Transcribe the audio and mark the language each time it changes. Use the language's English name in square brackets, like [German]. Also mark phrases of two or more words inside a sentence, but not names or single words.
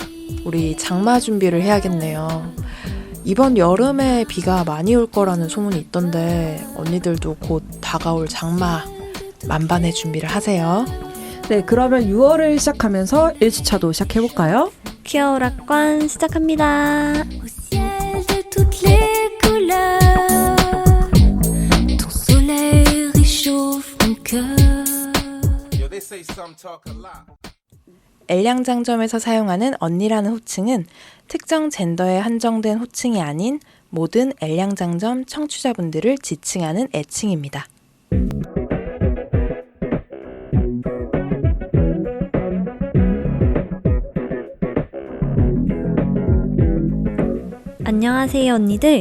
[Korean] 우리 장마 준비를 해야겠네요. 이번 여름에 비가 많이 올 거라는 소문이 있던데 언니들도 곧 다가올 장마 만반의 준비를 하세요. 네, 그러면 6월을 시작하면서 1주차도 시작해볼까요? 퀴어 오락관 시작합니다. [French] Au ciel de toutes les couleurs, ton soleil réchauffe mon cœur. [Korean] 엘량장점에서 사용하는 언니라는 호칭은 특정 젠더에 한정된 호칭이 아닌 모든 엘량장점 청취자분들을 지칭하는 애칭입니다. 안녕하세요 언니들.